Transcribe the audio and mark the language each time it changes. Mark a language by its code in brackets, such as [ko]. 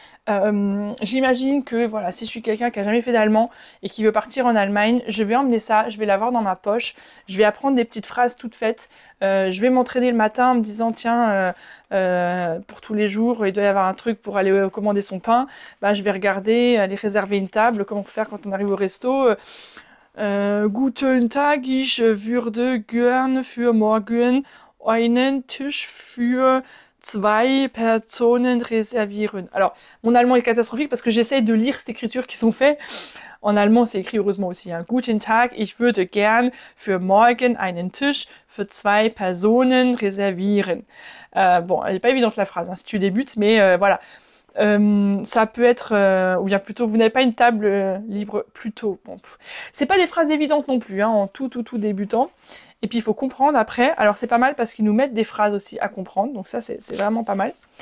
[fr] J'imagine que voilà, si je suis quelqu'un qui a jamais fait d'allemand et qui veut partir en Allemagne, je vais emmener ça, je vais l'avoir dans ma poche, je vais apprendre des petites phrases toutes faites, je vais m'entraîner le matin en me disant tiens, pour tous les jours, il doit y avoir un truc pour aller commander son pain, bah, je vais regarder, aller réserver une table, comment faire quand on arrive au resto. [de] Guten Tag, ich würde gern für morgen einen Tisch für 2 Personen réservieren. [fr] Alors, mon allemand est catastrophique parce que j'essaye de lire cette écriture qui sont faites. En allemand, c'est écrit heureusement aussi. Hein. [de] Guten Tag, ich würde gern für morgen einen Tisch für 2 Personen réservieren. [fr] Bon, elle n'est pas évidente la phrase hein, si tu débutes, mais voilà. Ça peut être, ou bien plutôt, vous n'avez pas une table libre plus tôt. Bon, c'est pas des phrases évidentes non plus, hein, en tout débutant. Et puis il faut comprendre après. Alors c'est pas mal parce qu'ils nous mettent des phrases aussi à comprendre, donc ça c'est vraiment pas mal.